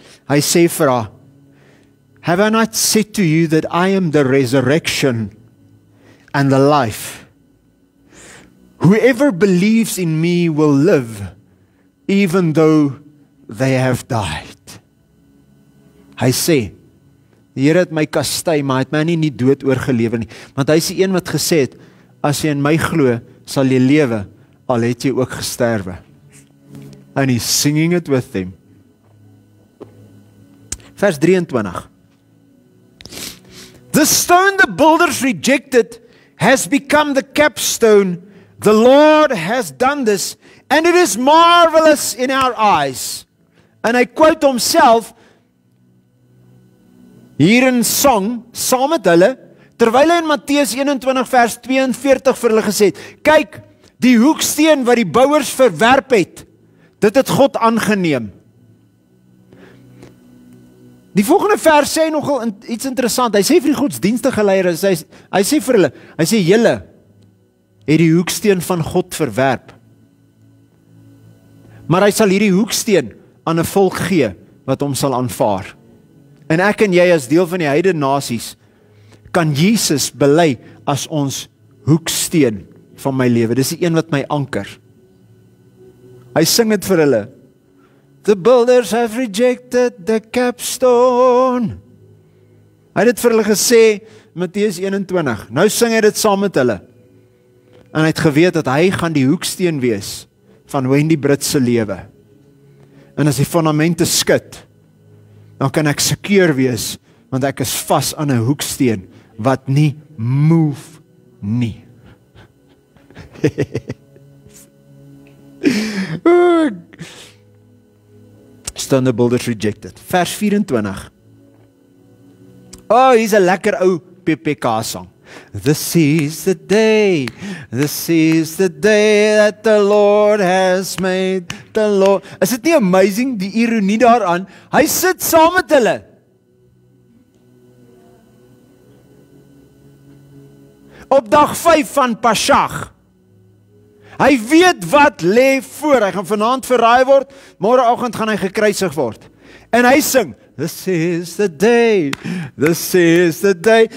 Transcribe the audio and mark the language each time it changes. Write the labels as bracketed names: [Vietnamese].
[Afrikaans] Hy sê vir haar, [English] have I not said to you that I am the resurrection and the life? Whoever believes in me will live, even though they have died. [Afrikaans] Hy sê, die Here het my kastei, maar hy het my nie dood oorgelewe nie. Want hy is die een wat gesê het, as jy in my glo, sal jy lewe, al het jy ook gesterwe. [English] And he's singing it with them. [Afrikaans] Vers 23. [English] The stone the builders rejected has become the capstone The Lord has done this, and it is marvelous in our eyes. [Afrikaans] En hy quote homself hier in song, saam met hulle, terwyl hy in Matteus 21 vers 42 vir hulle gesê het, kyk, die hoeksteen wat die bouers verwerp het, dit het God aangeneem. Die volgende vers sê nogal iets interessant. Hy sê vir die godsdienstige leiers, hy sê vir hulle, hy sê, julle het die hoeksteen van God verwerp. Maar hy sal hierdie hoeksteen aan 'n volk gee, wat hom sal aanvaar. En ek en jy as deel van die heidene nasies, kan Jesus bely as ons hoeksteen van my lewe. Dis die een wat my anker. Hy sing dit vir hulle. [English] The builders have rejected the capstone. [Afrikaans] Hy het dit vir hulle gesê, Matteus 21. Nou sing hy dit saam met hulle. En hy het geweet dat hy gaan die hoeksteen wees van Wendy Britt se lewe. En as die fondamente skud, dan kan ek seker wees, want ek is vas aan 'n hoeksteen wat nie move nie. [English] Stone the builders rejected. [Afrikaans] Vers 24. Oh, hier's 'n lekker ou PPK song. [English] This is the day that the Lord has made, the Lord. [Afrikaans] Is dit nie amazing, die ironie daaraan? Hy sit saam met hulle. Op dag 5 van Pashach. Hy weet wat lê voor. Hy gaan vanaand verraai word, môreoggend gaan hy gekruisig word. En hy sing, [English] this is the day, this is the day.